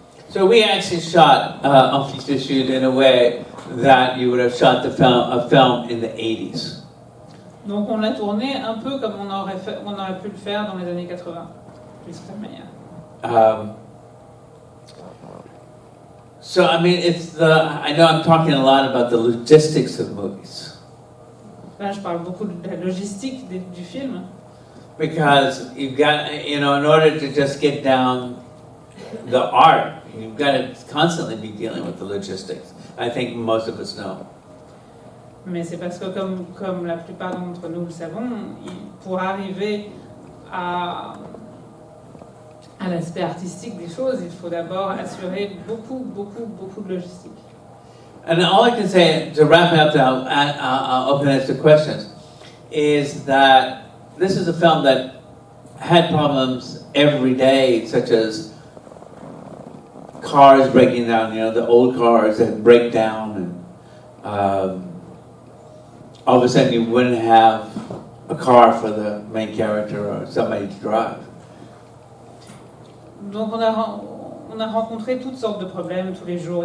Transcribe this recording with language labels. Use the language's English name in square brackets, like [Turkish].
[English] So we actually shot Un Fils du Sud in a way that you would have shot a film in the 80s. [French] Donc on l'a tourné un peu comme on aurait pu le faire dans les années 80, d'une certaine manière. [English] So I mean, I know I'm talking a lot about the logistics of movies. [French] Là, je parle beaucoup de la logistique du film. [English] Because you've got, in order to just get down the art, you've got to constantly be dealing with the logistics. I think most of us know. [French] Mais c'est parce que, comme la plupart d'entre nous le savons, pour arriver à l'aspect artistique des choses, il faut d'abord assurer beaucoup de logistique. [English] And all I can say, to wrap it up, I'll open it to questions, is that this is a film that had problems every day, such as cars breaking down, the old cars that break down, and all of a sudden you wouldn't have a car for the main character or somebody to drive. [French] Donc on a rencontré toutes sortes de problèmes tous les jours.